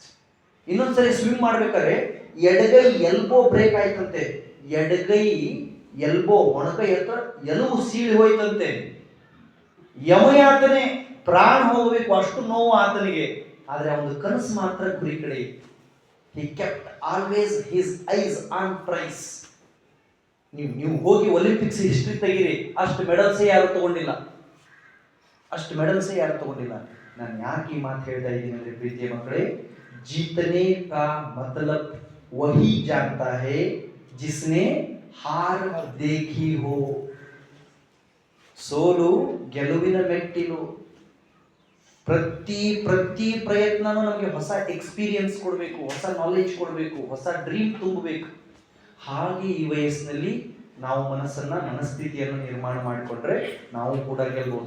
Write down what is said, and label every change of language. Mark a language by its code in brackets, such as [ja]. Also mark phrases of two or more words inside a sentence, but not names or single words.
[kn] ಇನ್ನೊಂದ್ಸರಿ ಸ್ವಿಮ್ ಮಾಡ್ಬೇಕಾದ್ರೆ ಎಡಗೈ [en] elbow break [kn] ಆಯ್ತಂತೆ, ಎಡಗೈ ಎಲ್ಬೋ ಮೊಣಕೈ ಹತ್ರ ಎಲುಬು ಸೀಳಿ ಹೋಯ್ತಂತೆ. ಯಮಯಾತನೆ, ಪ್ರಾಣ ಹೋಗಬೇಕು ಅಷ್ಟು ನೋವು ಆತನಿಗೆ. ಆದ್ರೆ ಅವನ ಕನಸು ಮಾತ್ರ ಗುರಿ ಕಡೆ. [en] He kept always his eyes on prize. [kn] ನೀವು ಹೋಗಿ ಒಲಿಂಪಿಕ್ಸ್ ಹಿಸ್ಟ್ರಿ ತೆಗೀರಿ, ಅಷ್ಟು ಮೆಡಲ್ಸೇ ಯಾರು ತಗೊಂಡಿಲ್ಲ, ಅಷ್ಟು ಮೆಡಲ್ಸೇ ಯಾರು ತಗೊಂಡಿಲ್ಲ. ನಾನು ಯಾಕೆ ಈ ಮಾತು ಹೇಳ್ತಾ ಇದ್ದೀನಿ ಅಂದ್ರೆ ಪ್ರೀತಿಯ ಮಕ್ಕಳೇ, [hi] जीतने का मतलब वही जानता है जिसने हार देखी हो. [kn] ಸೋಲು ಗೆಲುವಿನ ಮೆಟ್ಟಿಲು. ಪ್ರತಿ ಪ್ರಯತ್ನನೂ ನಮಗೆ ಹೊಸ ಎಕ್ಸ್ಪೀರಿಯನ್ಸ್ ಕೊಡಬೇಕು, ಹೊಸ ನಾಲೆಜ್ ಕೊಡಬೇಕು, ಹೊಸ ಡ್ರೀಮ್ ತುಂಬಬೇಕು. ಹಾಗೆ ಈ ವಯಸ್ಸಿನಲ್ಲಿ ನಾವು ಮನಸ್ಥಿತಿಯನ್ನು ನಿರ್ಮಾಣ ಮಾಡಿಕೊಂಡ್ರೆ ನಾವು ಕೂಡ ಗೆಲ್ಬಹುದು.